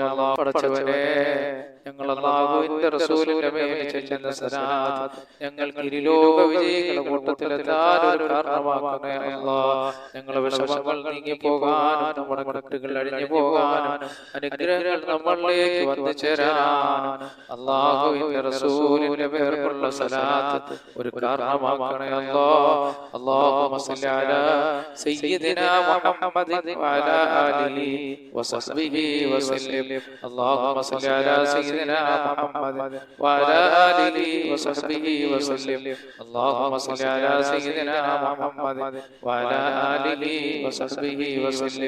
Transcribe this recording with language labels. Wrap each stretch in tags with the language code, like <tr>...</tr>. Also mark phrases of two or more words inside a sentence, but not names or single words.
<ml>അല്ലാഹു പടച്ചവനെ, ഞങ്ങൾ അല്ലാഹുവിന്റെ റസൂലിന്റെ മേൽ ചൊല്ലുന്ന സലാത്ത് ഞങ്ങൾക്ക് ഇരുലോക വിജയികളുടെ കൂട്ടത്തിലെത്താൻ ഒരു കാരണമാക്കണേ അല്ലാഹ്. ഞങ്ങളുടെ വിഷമങ്ങൾ നീങ്ങി പോകാനും നമ്മുടെ കടങ്ങൾ അഴിഞ്ഞു പോകാനും അനുഗ്രഹങ്ങൾ നമ്മളിലേക്ക് വന്നു ചേരാനും അല്ലാഹുവിന്റെ റസൂലിന്റെ പേർക്കുള്ള സലാത്ത് ഒരു കാരണമാക്കണേ അല്ലാഹ്.</ml> <ar>اللهم صل على سيدنا محمد وعلى آله وصحبه وسلم. اللهم صل على سيدنا محمد وعلى آله وصحبه وسلم. اللهم صل على سيدنا محمد وعلى آله وصحبه وسلم.</ar>